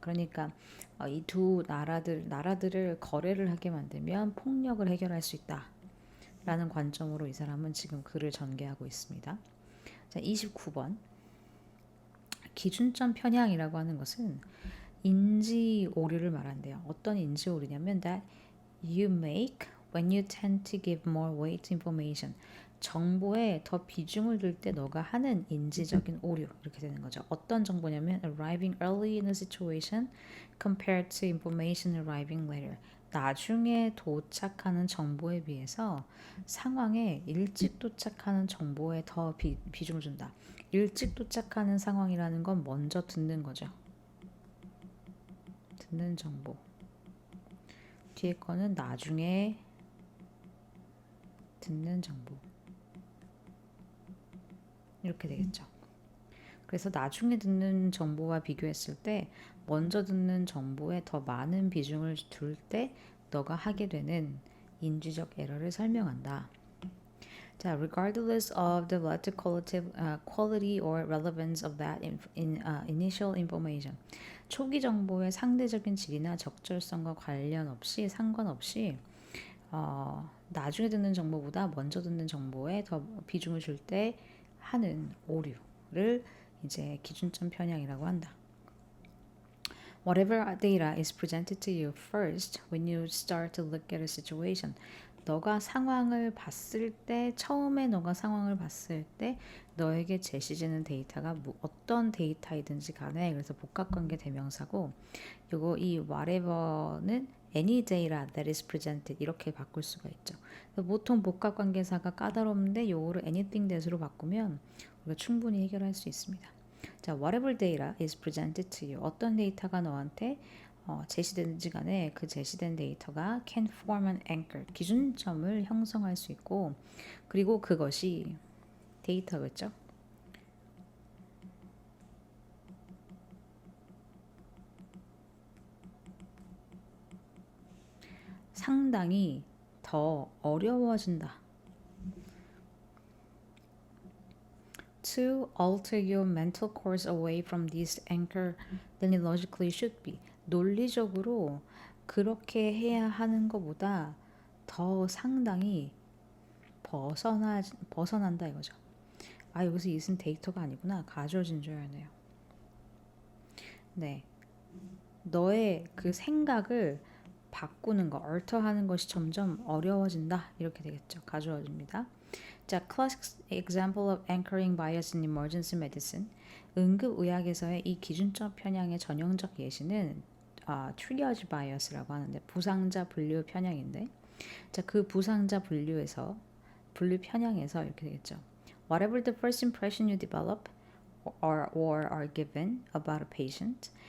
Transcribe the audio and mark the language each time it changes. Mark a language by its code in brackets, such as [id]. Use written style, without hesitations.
[ko] 그러니까 이 두 나라들을 거래를 하게 만들면 폭력을 해결할 수 있다. 라는 관점으로 이 사람은 지금 글을 전개하고 있습니다. 자, 29번. 기준점 편향이라고 하는 것은 인지 오류를 말한대요. 어떤 인지 오류냐면 [en] that you make when you tend to give more weight to information. [ko] 정보에 더 비중을 둘 때 너가 하는 인지적인 오류, 이렇게 되는 거죠. [en] 어떤 정보냐면 arriving early in a situation compared to information arriving later. [ko] 나중에 도착하는 정보에 비해서 상황에 일찍 도착하는 정보에 더 비중을 준다. 일찍 도착하는 상황이라는 건 먼저 듣는 거죠. 듣는 정보. 뒤에 거는 나중에 듣는 정보. 이렇게 되겠죠. 그래서 나중에 듣는 정보와 비교했을 때 먼저 듣는 정보에 더 많은 비중을 둘 때 너가 하게 되는 인지적 에러를 설명한다. [en] 자, regardless of the relative quality or relevance of that initial information. [ko] 초기 정보의 상대적인 질이나 적절성과 상관없이 나중에 듣는 정보보다 먼저 듣는 정보에 더 비중을 줄 때 하는 오류를 이제 기준점 편향이라고 한다. [en] Whatever data is presented to you first when you start to look at a situation. [ko] 너가 상황을 봤을 때, 처음에 너가 상황을 봤을 때 너에게 제시되는 데이터가 어떤 데이터이든지 간에, 그래서 복합관계 대명사고, 요거 이 whatever는 [en] any data that is presented [ko] 이렇게 바꿀 수가 있죠. 보통 복합관계사가 까다롭는데 요거를 [en] anything that [ko] 으로 바꾸면 우리가 충분히 해결할 수 있습니다. [en] 자, whatever data is presented to you. [ko] 어떤 데이터가 너한테 제시되는지 간에 그 제시된 데이터가 [en] can form an anchor. [ko] 기준점을 형성할 수 있고, 그리고 그것이 데이터겠죠. 상당히 더 어려워진다. [en] To alter your mental course away from this anchor than it logically should be. [ko] 논리적으로 그렇게 해야 하는 것보다 더 상당히 벗어난다 이거죠. 아, 여기서 이것은 데이터가 아니구나. 가져진 줄 알네요. 네, 너의 그 생각을 바꾸는 거, alter하는 것이 점점 어려워진다. 이렇게 되겠죠. 가져집니다. 자, [en] classic example of anchoring bias in emergency medicine. [ko] 응급의학에서의 이 기준점 편향의 전형적 예시는 triage bias라고 하는데, 부상자 분류 편향인데, 자, 그 부상자 분류 편향에서 이렇게 되겠죠. [en] Whatever the first impression you develop or are given about a patient.